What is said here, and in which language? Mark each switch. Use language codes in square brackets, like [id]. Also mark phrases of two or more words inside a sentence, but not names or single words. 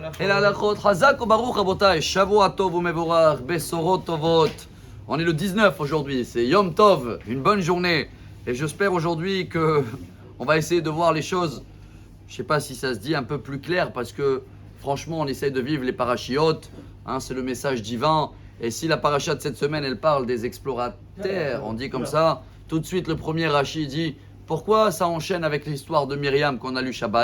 [fr] Et la [he] הלכות חזק וברוך רבותי שבוע טוב ומבורך בשורות טובות. [fr] On est le 19 aujourd'hui, c'est [he] יום טוב, [fr] une bonne journée. Et j'espère aujourd'hui que on va essayer de voir les choses, je ne sais pas si ça se dit, un peu plus clair, parce que franchement, on essaie de vivre les parachiotes, hein, c'est le message divin. Et si la paracha de cette semaine, elle parle des explorateurs, on dit comme ça, tout de suite le premier Rashi dit, pourquoi ça enchaîne avec l'histoire de Myriam qu'on a lu Shabbat?